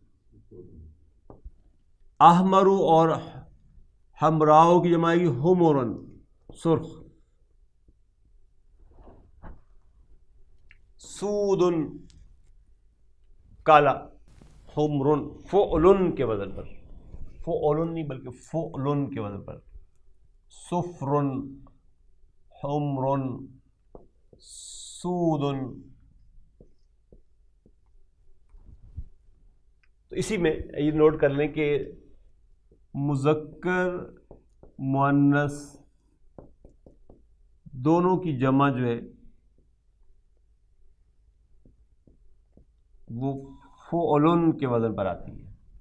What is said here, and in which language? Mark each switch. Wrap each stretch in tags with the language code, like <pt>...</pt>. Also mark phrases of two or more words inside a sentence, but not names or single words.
<ur>احمر اور حمراء کی جمع آئے گی حمرن، سرخ. سود کالا، حمرن. فعلن کے وزن پر، فعلن نہیں بلکہ فعلن کے وزن پر.</ur> <ar>صفرن، حمرن، سودن.</ar> <ur>تو اسی میں یہ نوٹ کر لیں کہ مذکر مؤنث دونوں کی جمع جو ہے وہ فعلن کے وزن پر آتی ہے.</ur>